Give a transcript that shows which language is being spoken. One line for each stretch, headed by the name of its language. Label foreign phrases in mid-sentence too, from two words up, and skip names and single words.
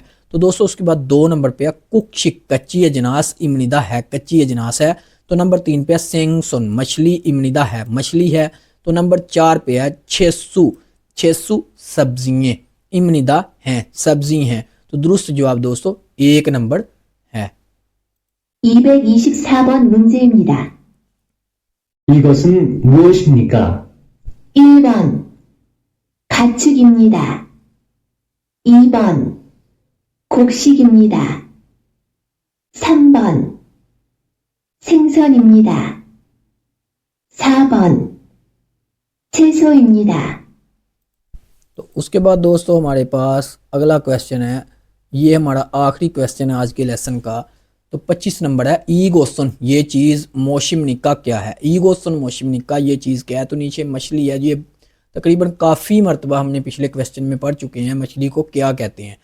Hindi: तो दोस्तों उसके बाद 2 नंबर पे है कुकशिक कच्ची अजनास इम्निदा है, कच्ची अजनास है। तो नंबर 3 पे है सेंगसुन मछली इम्निदा है, मछली है। तो नंबर 4 पे है
Korean: 채소, 채소
Hindi: सब्जियां इम्निदा हैं, सब्जी हैं। तो दुरुस्त जवाब दोस्तों 1 नंबर है।
Korean: 224번 문제입니다. 이것은 무엇입니까? 1번 가축입니다. 2번 곡식입니다. 3번 생선입니다. 4번 채소입니다.
Hindi: तो उसके बाद दोस्तों हमारे पास अगला क्वेश्चन है, ये हमारा आखिरी क्वेश्चन है आज के लेसन का। तो 25 नंबर है ईगोसन ये चीज़ मोशिमनिका क्या है।
Korean: 이것은 무엇입니까
Hindi: ये चीज़ क्या है। तो नीचे मछली है, ये तकरीबन काफ़ी मरतबा हमने पिछले क्वेश्चन में पढ़ चुके हैं मछली को क्या कहते हैं।